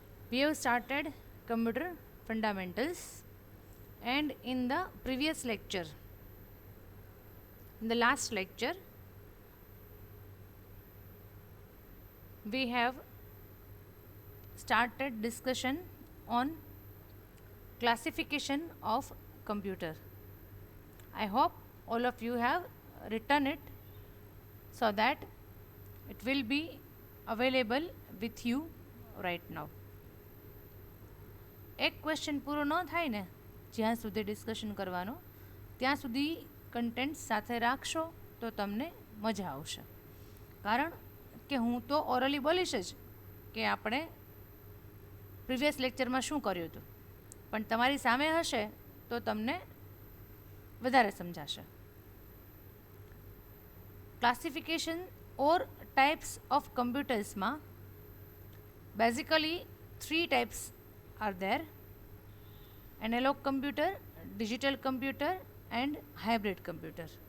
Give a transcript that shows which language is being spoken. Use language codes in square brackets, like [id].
[en] We have started computer fundamentals, and in the previous lecture, in the last lecture, we have started discussion on classification of computer. I hope all of you have written it so that it will be available with you right now. [gu] એક question પૂરો ન થાય ને જ્યાં સુધી discussion કરવાનો ત્યાં સુધી કન્ટેન્ટ સાથે રાખશો તો તમને મજા આવશે. કારણ કે હું તો ઓરલી બોલીશ જ કે આપણે પ્રીવિયસ લેક્ચરમાં શું કર્યું હતું, પણ તમારી સામે હશે તો તમને વધારે સમજાશે. [en] Classification or types of કમ્પ્યુટર્સમાં basically 3 types are there: analog computer, digital computer and hybrid computer.